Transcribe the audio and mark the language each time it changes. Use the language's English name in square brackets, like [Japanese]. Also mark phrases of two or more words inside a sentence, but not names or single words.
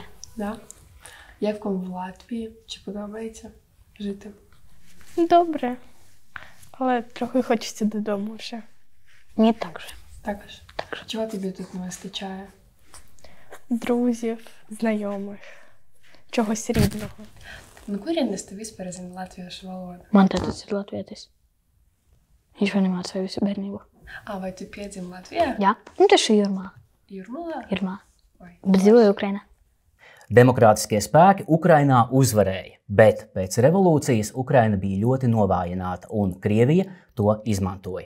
[Ukrainian] Да? Як вам в Латвії? Чи подобається жити? Добре. Але трохи хочеться додому вже. Мені також. Також? Чого тобі тут не вистачає? Друзів, знайомих, чогось рідного. [Latvian] Nu, kurienes tu vispār zini latviešu valodu? Man tētis ir latvietis. Viņš man mācīja visu bērnību. Vai tu piedzimi Latvijā? Jā, tas ir Jurmā. Jurmalā? Jurmā. Bet dzīvoju Ukrainā. Demokrātiskie spēki Ukrainā uzvarēja, bet pēc revolūcijas Ukraina bija ļoti novājināta un Krievija to izmantoja.